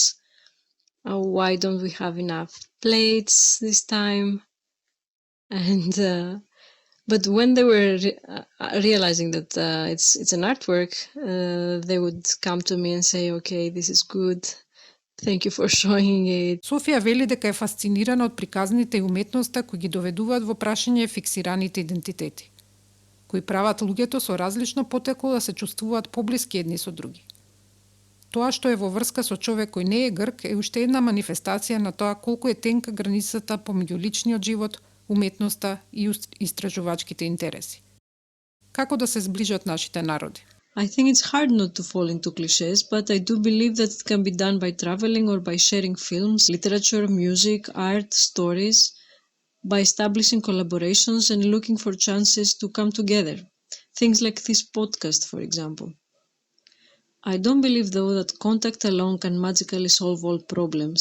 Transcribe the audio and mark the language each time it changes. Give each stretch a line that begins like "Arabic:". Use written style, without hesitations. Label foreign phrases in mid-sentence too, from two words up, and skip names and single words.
English: Why don't we have enough plates this time? And but when they were realizing that it's an artwork, they would come to me and say, "Okay, this is good. Thank you for showing it."
Macedonian: Софија вели дека е фасцинирана од приказните и уметноста кои ги доведуваат во прашање фиксираните идентитети, кои прават луѓето со различно потекло да се чувствуваат поблиски едни со други. Тоа што е во врска со човек кој не е грк е уште една манифестација на тоа колку е тенка границата помеѓу личниот живот, уметноста и истражувачките интереси. Како да се зближат нашите народи?
English: I think it's hard not to fall into clichés, but I do believe that it can be done by traveling or by sharing films, literature, music, art, stories, by establishing collaborations and looking for chances to come together. Things like this podcast, for example. I don't believe, though, that contact alone can magically solve all problems.